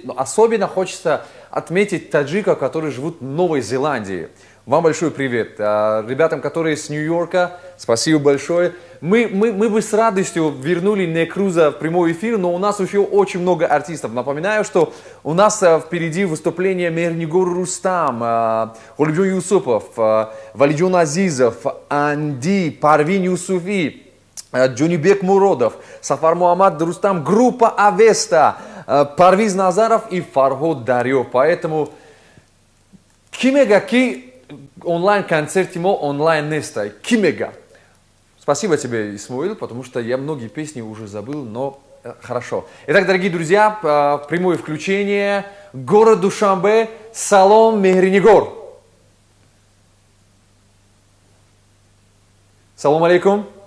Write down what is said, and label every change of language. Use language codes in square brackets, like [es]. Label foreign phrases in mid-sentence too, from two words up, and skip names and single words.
[ru] Но особенно хочется отметить таджиков, которые живут в Новой Зеландии. Вам большой привет. Ребятам, которые с Нью-Йорка, спасибо большое. Мы бы с радостью вернули Некруза в прямой эфир, но у нас еще очень много артистов. Напоминаю, что у нас впереди выступление Мехринигор Рустам, Гулибджон Юсупов, Валиджон Азизов, Анди, Парвин Юсуфи, Джунибек Муродов, Сафар Мухаммад Рустам, группа Авеста, Парвиз Назаров и Фарход Дарьев. [tg] Поэтому кимега ки онлайн-концерт мо онлайн нестай. Кимега. [ru] Спасибо тебе, Исмаил, потому что я многие песни уже забыл, но хорошо. Итак, дорогие друзья, прямое включение. Город Душанбе, Салом Мехринигор. [ar] Салам алейкум.